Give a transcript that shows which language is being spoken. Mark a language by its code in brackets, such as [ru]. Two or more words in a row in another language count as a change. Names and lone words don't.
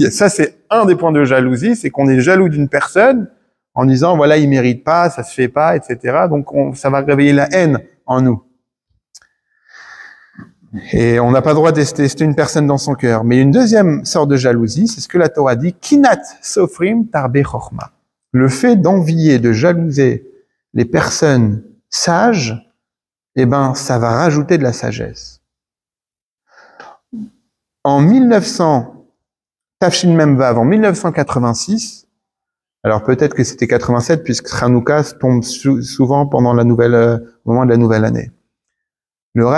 [fr] Et ça, c'est un des points de jalousie, c'est qu'on est jaloux d'une personne en disant, voilà, il mérite pas, ça se fait pas, etc. Donc, ça va réveiller la haine en nous. Et on n'a pas le droit de tester une personne dans son cœur. Mais une deuxième sorte de jalousie, c'est ce que la Torah dit, [he] קנאת סופרים תרבה חורמה. [fr] Le fait d'envier, de jalouser les personnes sages, eh ben, ça va rajouter de la sagesse. En 1900, en 1986, alors peut-être que c'était 87, puisque Hanouka tombe souvent pendant au moment de la nouvelle année.